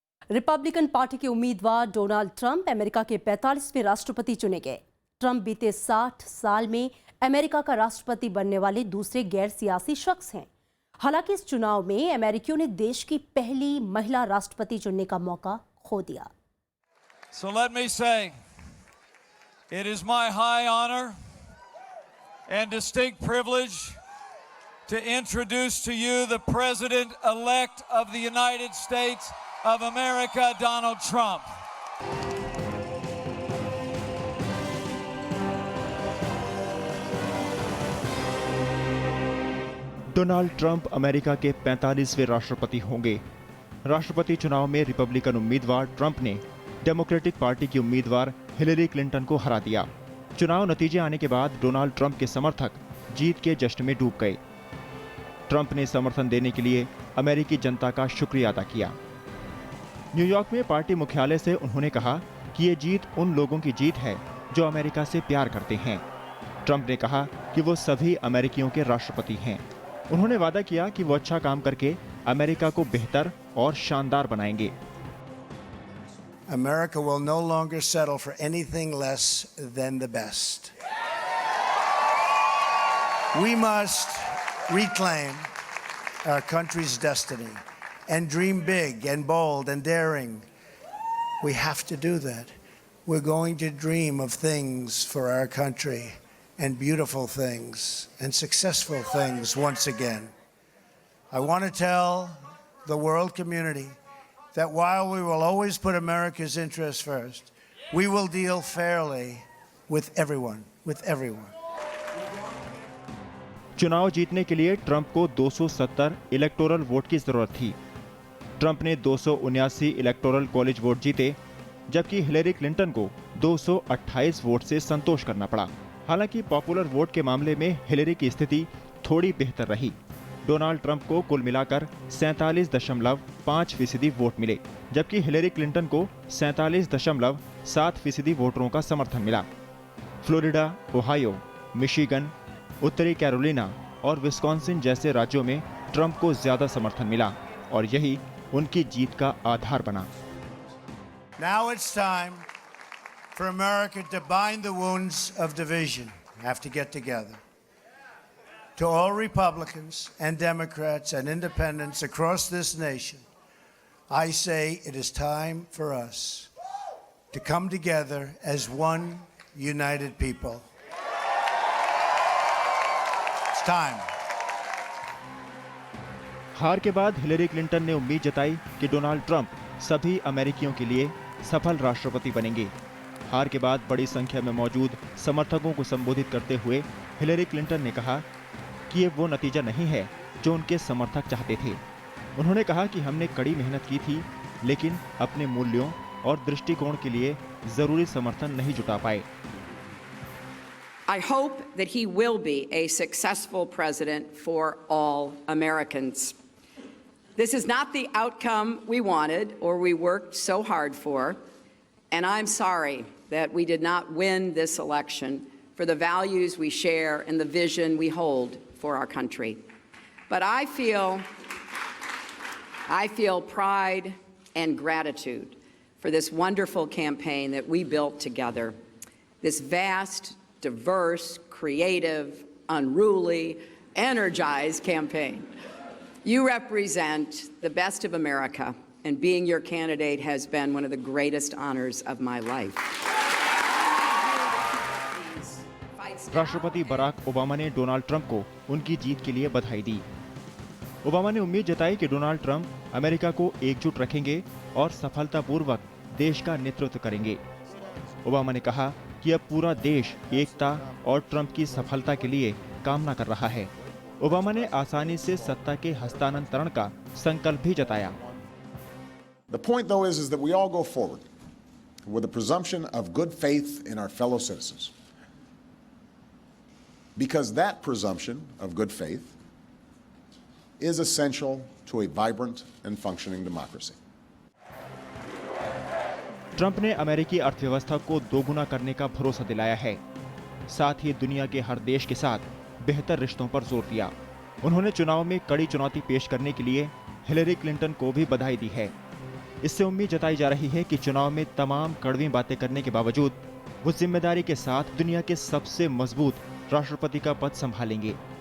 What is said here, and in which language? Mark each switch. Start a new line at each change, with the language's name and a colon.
Hindi: Republican party के उम्मीदवार Donald Trump America के 45वें राष्ट्रपति चुने गए। ट्रंप बीते 60 साल में अमेरिका का राष्ट्रपति बनने वाले दूसरे गैर सियासी शख्स हैं। हालांकि इस चुनाव में अमेरिकियों ने देश की पहली महिला राष्ट्रपति चुनने का मौका खो दिया।
English: So let me say, it is my high honor and distinct privilege to introduce to you the President-elect of the United States of America, Donald Trump.
Hindi: Donald Trump America के 45वें राष्ट्रपति होंगे। राष्ट्रपति चुनाव में रिपब्लिकन उम्मीदवार ट्रंप ने democratic party की उम्मीदवार हिलेरी क्लिंटन को हरा दिया। चुनाव नतीजे आने के बाद डोनाल्ड ट्रंप के समर्थक जीत के जश्न में डूब गए। ट्रंप ने समर्थन देने के लिए अमेरिकी जनता का शुक्रिया अदा किया। न्यूयॉर्क में पार्टी मुख्यालय से उन्होंने कहा कि ये जीत उन लोगों की जीत है जो अमेरिका से प्यार करते हैं। ट्रंप ने कहा कि वो सभी अमेरिकियों के राष्ट्रपति हैं। उन्होंने वादा किया कि वो अच्छा काम करके अमेरिका को बेहतर और शानदार बनाएंगे।
English: America will no longer settle for anything less than the best. We must reclaim our country's destiny and dream big and bold and daring. We have to do that. We're going to dream of things for our country and beautiful things and successful things once again. I want to tell the world community that while we will always put America's interests first, we will deal fairly with everyone,
Hindi: चुनाव जीतने के लिए Trump को 270 electoral vote की जरूरत थी। Trump ने 279 electoral college vote जीते, जबकि हिलेरी क्लिंटन को 228 वोट से संतोष करना पड़ा। हालांकि पॉपुलर वोट के मामले में हिलेरी की स्थिति थोड़ी बेहतर रही। डोनाल्ड ट्रंप को कुल मिलाकर 47.5% वोट मिले, जबकि हिलेरी क्लिंटन को 47.7% वोटरों का समर्थन मिला। फ्लोरिडा, ओहायो, मिशिगन, उत्तरी कैरोलिना और विस्कॉन्सिन जैसे राज्यों में ट्रंप को ज्यादा समर्थन मिला और यही उनकी जीत का आधार बना।
English: Now it's time for America to bind the wounds of division. Have to get together. To all Republicans and Democrats and independents across this nation, I say it is time for us to come together as one united people. It's time.
Hindi: हार के बाद Hillary Clinton ने उम्मीद जताई कि Donald Trump सभी अमेरिकियों के लिए सफल राष्ट्रपति बनेंगे। हार के बाद बड़ी संख्या में मौजूद समर्थकों को संबोधित करते हुए हिलेरी क्लिंटन ने कहा कि ये वो नतीजा नहीं है जो उनके समर्थक चाहते थे। उन्होंने कहा कि हमने कड़ी मेहनत की थी, लेकिन अपने मूल्यों और दृष्टिकोण के लिए जरूरी समर्थन नहीं जुटा पाए।
English: I hope that he will be a successful president for all Americans. This is not the outcome we wanted or we worked so hard for, and I'm sorry that we did not win this election for the values we share and the vision we hold for our country. But I feel pride and gratitude for this wonderful campaign that we built together. This vast, diverse, creative, unruly, energized campaign. You represent the best of America, and being your candidate has been one of the greatest honors of my life.
Hindi: राष्ट्रपति Barack Obama ने Donald Trump को उनकी जीत के लिए बधाई दी। Obama ने उम्मीद जताई कि डोनाल्ड ट्रंप अमेरिका को एकजुट रखेंगे और सफलतापूर्वक देश का नेतृत्व करेंगे। ओबामा ने कहा कि अब पूरा देश एकता और ट्रंप की सफलता के लिए कामना कर रहा है। ओबामा ने आसानी से सत्ता के हस्तांतरण का संकल्प भी जताया।
English: The point, though, is that we all go forward with a presumption of good faith in our fellow citizens. Because that presumption of good faith is essential to a vibrant and functioning democracy.
Hindi: Trump ने अमेरिकी अर्थव्यवस्था को दोगुना करने का भरोसा दिलाया है। साथ ही दुनिया के हर देश के साथ बेहतर रिश्तों पर जोर दिया। उन्होंने चुनाव में कड़ी चुनौती पेश करने के लिए हिलेरी क्लिंटन को भी बधाई दी है। इससे उम्मीद जताई जा रही है कि चुनाव में तमाम कड़वी बातें करने के बावजूद वो जिम्मेदारी के साथ दुनिया के सबसे मजबूत राष्ट्रपति का पद संभालेंगे।